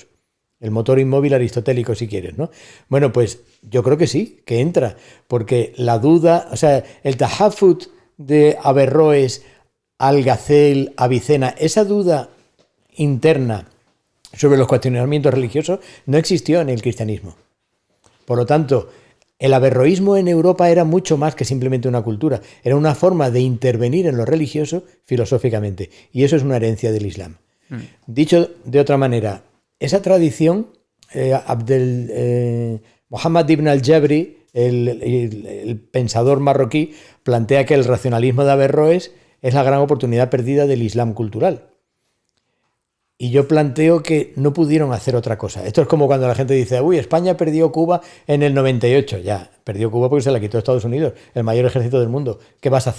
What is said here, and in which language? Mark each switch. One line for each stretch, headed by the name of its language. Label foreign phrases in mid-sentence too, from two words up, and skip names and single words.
Spanish: El motor inmóvil aristotélico, si quieres, ¿no? Bueno, pues yo creo que sí, que entra, porque la duda, o sea, el tahafut de Averroes, Algazel, Avicena, esa duda interna sobre los cuestionamientos religiosos no existió en el cristianismo. Por lo tanto, el averroísmo en Europa era mucho más que simplemente una cultura, era una forma de intervenir en lo religioso filosóficamente, y eso es una herencia del Islam. Dicho de otra manera, esa tradición, Muhammad ibn al-Jabri, el pensador marroquí, plantea que el racionalismo de Averroes es la gran oportunidad perdida del Islam cultural. Y yo planteo que no pudieron hacer otra cosa. Esto es como cuando la gente dice, uy, España perdió Cuba en el 98. Ya, perdió Cuba porque se la quitó Estados Unidos, el mayor ejército del mundo.